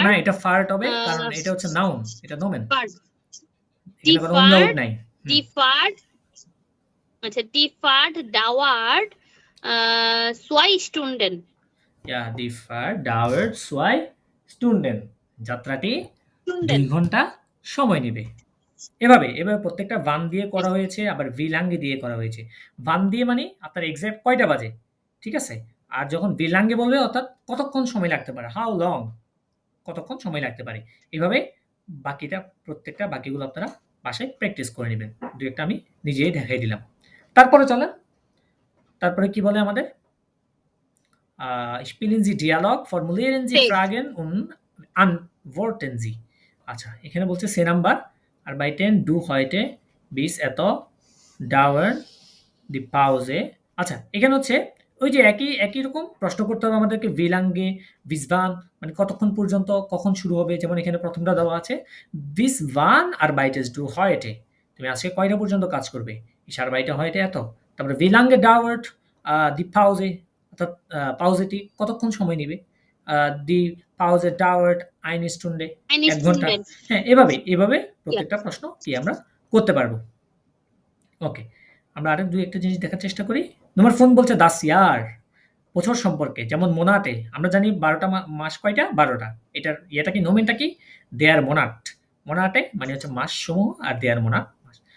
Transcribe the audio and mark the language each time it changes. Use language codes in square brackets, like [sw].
[bn] না, এটা ফার্ট হবে কারণ এটা হচ্ছে নাউন, এটা নোমেন। [de] ফার্ট [bn] এখানে কোনো umlaut নাই। [de] দি ফার্ট [bn] আচ্ছা [de] দি ফার্ট ডাওয়ার zwei Stunden Ja, die Fahrt dauert 2 Stunden. [bn] যাত্রাটি 2 [de] Stunden [bn] ঘন্টা সময় নিবে। এভাবে প্রত্যেকটা ভান দিয়ে করা হয়েছে, আবার ভিলাঙ্গে দিয়ে করা হয়েছে। ভান দিয়ে মানে আপনার এক্সাক্ট কয়টা বাজে, ঠিক আছে? আর যখন ভিলাঙ্গে বলবে অর্থাৎ কতক্ষণ সময় লাগতে পারে, হাউ লং, কতক্ষণ সময় লাগতে পারে। এভাবে প্রত্যেকটা বাকিগুলো আপনারা বাসায় প্র্যাকটিস করে নেবেন। ২-১ টা আমি নিজেই দেখাই দিলাম। তারপরে চলেন, তারপরে কি বলে আমাদের? [de] Spielen Sie Dialog, formulieren Sie Text. Fragen und antworten Sie. [bn] আচ্ছা, এখানে বলছে সে number [de] arbeiten du heute bis [bn] এত [de] dauern die Pause. [bn] আচ্ছা, এখানে হচ্ছে ওই যে একই রকম প্রশ্ন করতে হবে আমাদেরকে [de] wie lange, bis wann, [bn] মানে কতক্ষণ পর্যন্ত, কখন শুরু হবে। যেমন এখানে প্রথমটা দেওয়া আছে [de] bis wann arbeitest du heute, [bn] তুমি আজকে কয়টা পর্যন্ত কাজ করবে? [de] Ich arbeite heute [bn] এত। তারপরে [de] wie lange dauert die Pause, [bn] অর্থাৎ পাউজেটি কতক্ষণ সময় নিবে? [de] die Pause dauert eine Stunde, eine [bn] ১ ঘন্টা। [de] Stunde [bn] হ্যাঁ, এভাবে প্রত্যেকটা প্রশ্ন কি আমরা করতে পারবো। ওকে, আমরা আরেক ২-১ টা জিনিস দেখার চেষ্টা করি। নম্বর ফোন বলছে [de] das Jahr, [bn] বছর সম্পর্কে। যেমন মোনাটে আমরা জানি ১২ টা মাস কয়টা? ১২ টা। এটার ইয়েটা কি, নোমেনটা কি? der Monat, মোনাটে মানে হচ্ছে মাসসমূহ, আর der Monat মাস।